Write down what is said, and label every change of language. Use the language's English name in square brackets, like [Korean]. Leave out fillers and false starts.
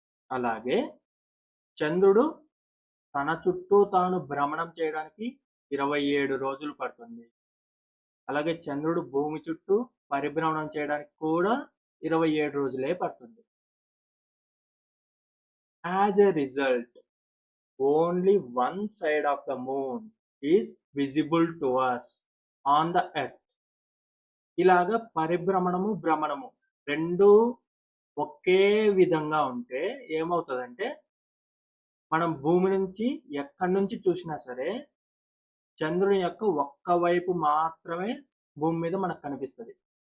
[Telugu] అలాగే చంద్రుడు తన చుట్టూ తాను భ్రమణం చేయడానికి 27 రోజులు పడుతుంది. అలాగే చంద్రుడు భూమి చుట్టూ పరిభ్రమణం చేయడానికి కూడా 27 రోజులే పడుతుంది. [English] As a result only one side of the moon is visible to us on the earth. [Telugu] ఇలాగా పరిభ్రమణము భ్రమణము రెండు ఒకే విధంగా ఉంటే ఏమవుతుందంటే మనం భూమి నుంచి ఎక్కడి నుంచి చూసినా సరే చంద్రుని యొక్క ఒక్క వైపు మాత్రమే భూమి మీద మనకు కనిపిస్తుంది.